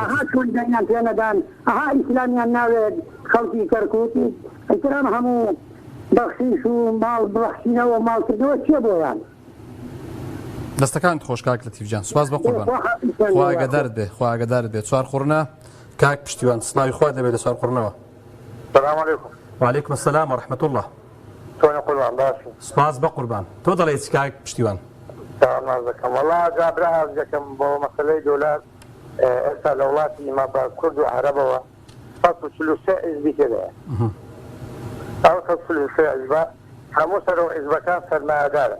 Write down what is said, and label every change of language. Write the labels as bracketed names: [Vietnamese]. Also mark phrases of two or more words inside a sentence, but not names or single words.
[Central Kurdish] ئەها چۆن دەنیان پێ نەدان ئەها ئیسلامیان ناوێت خەڵکی کەرکووتی ئەیترام هەموو بەخشیش و ماڵ بەخشینەوە ماڵکردنەوە چیە بۆیان؟ دەستەکانت خۆش کاک لەتیفجان سوپاس بە قوربان خوا ئاگادارت بێ خوا ئاگادارت بێ چوار خوڕنە کاک پشتیوان سڵاوی خوا دەبێت لە چوار خوڕنەوە. [Arabic] السلام عليكم. وعليكم السلام ورحمة الله. [Central Kurdish] توني قربان باشي. سپاس بە قوربان تۆ دەڵێیت کاک پشتیوان. تمام نازەکەم والله جابرا دەکەم بۆ مەسەلەی دۆلار ئێستا لە وڵاتی ما بە کورد و عەرەبەوە 143 حیزبی تێدایە. ئەو 143 حیزبە هەموو سەرۆ حیزبەکان سەرمایەدارە.